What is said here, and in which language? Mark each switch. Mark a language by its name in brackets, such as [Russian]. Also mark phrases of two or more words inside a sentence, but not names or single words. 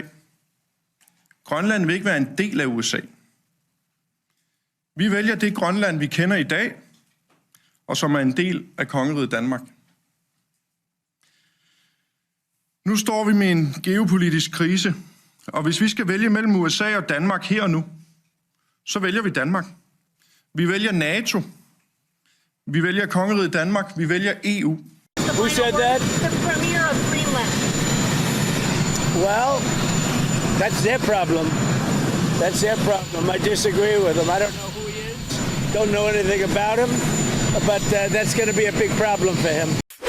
[Danish] Grønland vil ikke være en del af USA. Vi vælger det Grønland, vi kender i dag, og som er en del af kongeriget Danmark. Nu står vi med en geopolitisk krise, og hvis vi skal vælge mellem USA og Danmark her og nu, så vælger vi Danmark. Vi vælger NATO. Vi vælger kongeriget Danmark. Vi vælger EU. [English] Who said that? The premier of Greenland. Well, that's their problem. That's their problem. I disagree with them. I don't know who he is. Don't know anything about him. But that's going to be a big problem for him.